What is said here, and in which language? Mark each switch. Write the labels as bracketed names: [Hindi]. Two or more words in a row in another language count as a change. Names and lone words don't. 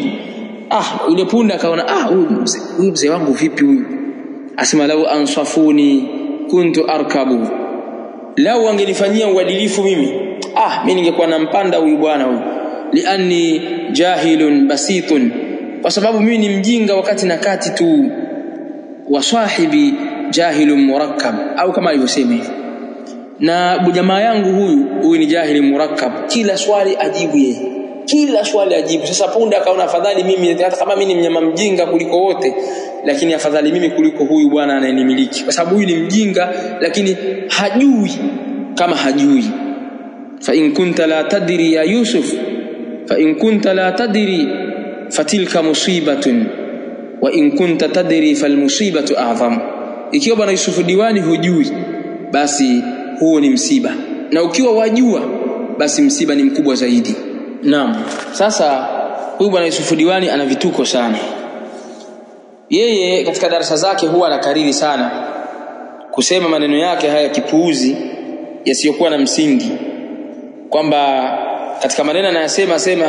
[Swahili] Yule punda akaona huyu mzee wangu vipi huyu, asema [Arabic] لو أنصفوني كنت أركب, [Swahili] lau angenifanyia uadilifu mimi ningekuwa nampanda huyu bwana huyu, [Arabic] لأني جاهل بسيط, [Swahili] kwa sababu mimi ni mjinga wakati na kati tu, [Arabic] وصاحبي جاهل مركب, [Swahili] au kama alivyosema hivi, na jamaa yangu huyu ni [Arabic] جاهل مركب, [Swahili] kila swali ajibu yeye, kila swali ajibu. Sasa punda akaona afadhali mimi, hata kama mimi ni mnyama mjinga kuliko wote, lakini afadhali mimi kuliko huyu bwana anayenimiliki, kwa sababu huyu ni mjinga lakini hajui kama hajui. [Arabic] فإن كنت لا تدري يا يوسف، فإن كنت لا تدري فتلك مصيبة، وإن كنت تدري فالمصيبة أعظم. [Swahili] Ikiwa bwana Yusuf Diwani hujui, basi huo ni msiba, na ukiwa wajua, basi msiba ni mkubwa zaidi. Naam. Sasa huyu bwana Yusuf Diwani ana vituko sana. Yeye katika darasa zake huwa anakariri sana kusema maneno yake haya kipuuzi yasiyokuwa na msingi, kwamba katika maneno anayosema